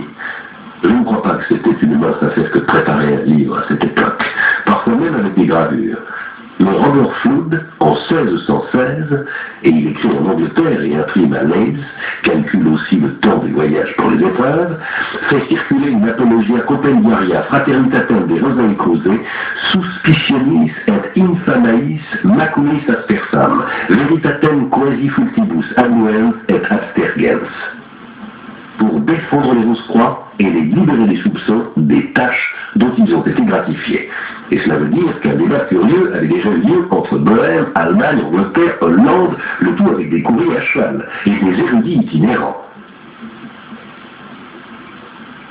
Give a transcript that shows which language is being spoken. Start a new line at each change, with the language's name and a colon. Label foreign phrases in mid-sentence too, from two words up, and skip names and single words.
French: Je ne crois pas que c'était une mince affaire que de préparer un livre à cette époque, parfois même avec des gravures. Mais Robert Flood, en 1616, et il écrit en Angleterre et imprime à Leeds, calcule aussi le temps des voyages pour les épreuves, fait circuler une
Latin: apologia compendiaria fraternitatem de Rosae Cruzae, suspicionis et infamais maculis aspersam, veritatem quasi fultibus annuens et abstergens.
French: Pour défendre les Rose-Croix et les libérer des soupçons des tâches dont ils ont été gratifiés. Et cela veut dire qu'un débat furieux avait déjà eu lieu entre Bohême, Allemagne, Angleterre, Hollande, le tout avec des courriers à cheval et des érudits itinérants.